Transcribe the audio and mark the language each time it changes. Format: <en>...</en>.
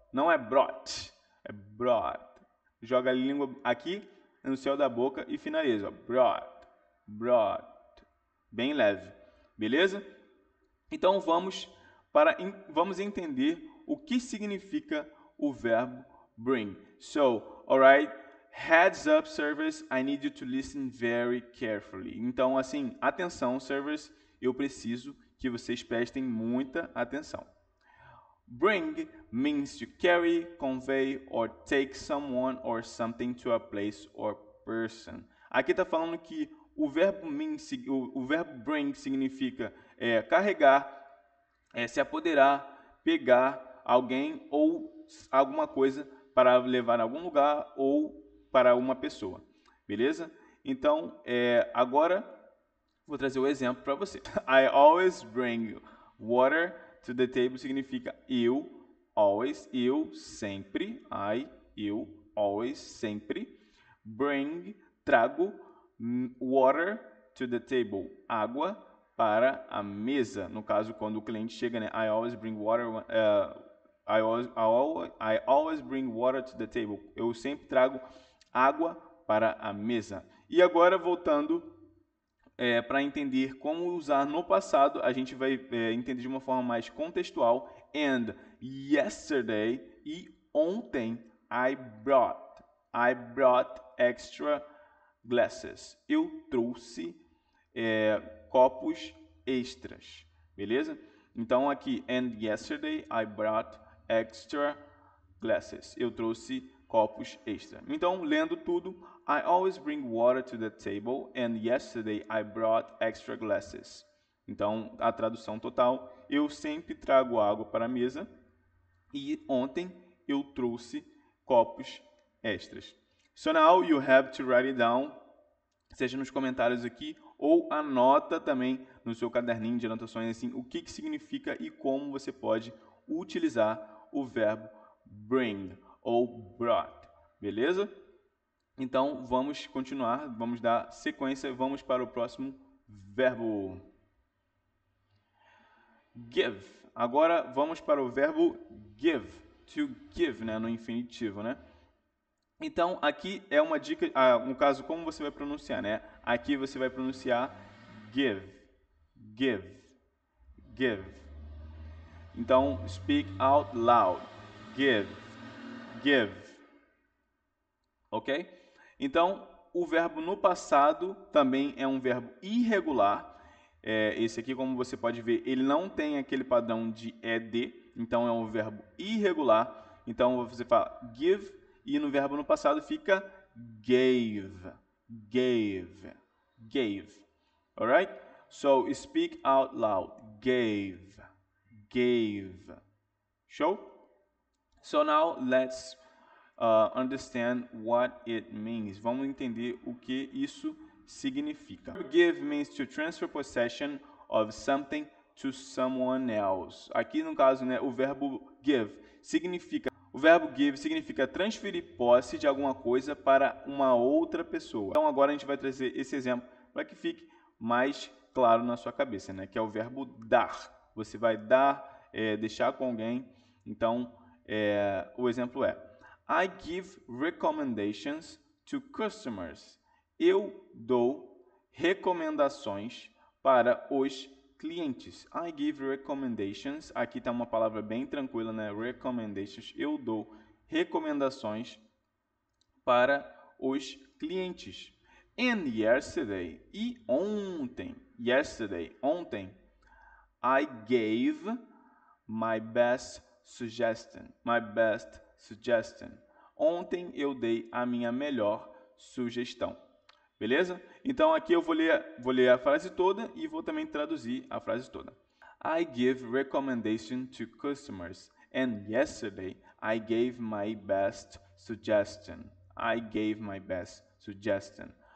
<pt>Não é brought, é brought. Joga a língua aqui no céu da boca e finaliza. Brought, brought. Bem leve. Beleza? Então, vamos entender o que significa o verbo bring.</pt> <en>So, alright, heads up, servers, I need you to listen very carefully.</en> <pt>Então, assim, atenção, servers, eu preciso que vocês prestem muita atenção.</pt> <en>Bring means to carry, convey, or take someone or something to a place or person.</en> <pt>Aqui está falando que o verbo bring significa carregar, se apoderar, pegar alguém ou alguma coisa para levar a algum lugar ou para uma pessoa. Beleza? Então, agora vou trazer o exemplo para você.</pt> <en>I always bring water to the table</en> <pt>significa eu,</pt> <en>always,</en> <pt>eu, sempre. Eu, always, sempre. Bring, trago.</pt> <en>Water to the table,</en> <pt>água para a mesa. No caso, quando o cliente chega, né?</pt> <en>I always bring water. I always bring water to the table.</en> <pt>Eu sempre trago água para a mesa. E agora, voltando para entender como usar no passado, a gente vai entender de uma forma mais contextual.</pt> <en>And yesterday,</en> <pt>e ontem,</pt> <en>I brought extra glasses.</en> <pt>Eu trouxe copos extras, beleza? Então aqui,</pt> <en>and yesterday I brought extra glasses.</en> <pt>Eu trouxe copos extra. Então, lendo tudo,</pt> <en>I always bring water to the table and yesterday I brought extra glasses.</en> <pt>Então, a tradução total, eu sempre trago água para a mesa e ontem eu trouxe copos extras.</pt> <en>So now you have to write it down,</en> <pt>seja nos comentários aqui ou anota também no seu caderninho de anotações assim, o que significa e como você pode utilizar o verbo bring ou brought, beleza? Então vamos continuar, vamos dar sequência, vamos para o próximo verbo. Give. Agora vamos para o verbo give, to give, né, no infinitivo, né? Então, aqui é uma dica, no caso, como você vai pronunciar, né? Aqui você vai pronunciar give, give, give. Então,</pt> <en>speak out loud, give, give.</en> <pt>Ok? Então, o verbo no passado também é um verbo irregular. Esse aqui, como você pode ver, ele não tem aquele padrão de ED, então é um verbo irregular. Então, você fala give, e no verbo no passado fica gave, gave, gave.</pt> <en>Alright? So, speak out loud. Gave, gave. Show? So now, let's understand what it means.</en> <pt>Vamos entender o que isso significa.</pt> <en>Give means to transfer possession of something to someone else.</en> <pt>Aqui no caso, né, o verbo give significa transferir posse de alguma coisa para uma outra pessoa. Então agora a gente vai trazer esse exemplo para que fique mais claro na sua cabeça, né, que é o verbo dar. Você vai dar, deixar com alguém. Então o exemplo é:</pt> <en>I give recommendations to customers.</en> <pt>Eu dou recomendações para os clientes.</pt> <en>I give recommendations.</en> <pt>Aqui está uma palavra bem tranquila, né? Recommendations. Eu dou recomendações para os clientes.</pt> <en>And yesterday.</en> <pt>E ontem.</pt> <en>Yesterday.</en> <pt>Ontem.</pt> <en>I gave my best suggestion. My best suggestion.</en> <pt>Ontem eu dei a minha melhor sugestão. Beleza? Então aqui eu vou ler a frase toda e vou também traduzir a frase toda.</pt> <en>I give recommendation to customers and yesterday I gave my best suggestion. I gave my best suggestion.</en>